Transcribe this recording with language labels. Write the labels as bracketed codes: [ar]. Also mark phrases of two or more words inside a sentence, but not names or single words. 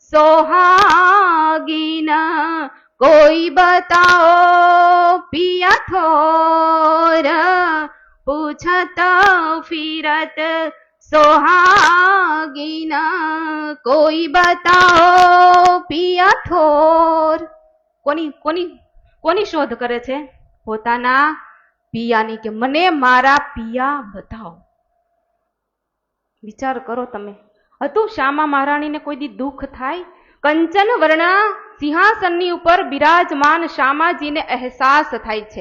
[hi] सोहागीना, कोई बताओ पिया थोर, पूछत फिरत सोहागीना, कोई बताओ पिया थोर. [gu] કોની શોધ કરે છે? પોતાના પિયાની, કે મને મારા પિયા બતાવો. વિચાર કરો તમે. હતું શ્યામા મહારાણીને કોઈ દી દુઃખ થાય? કંચન વર્ણા સિંહાસનની ઉપર બિરાજમાન શ્યામાજીને અહેસાસ થાય છે.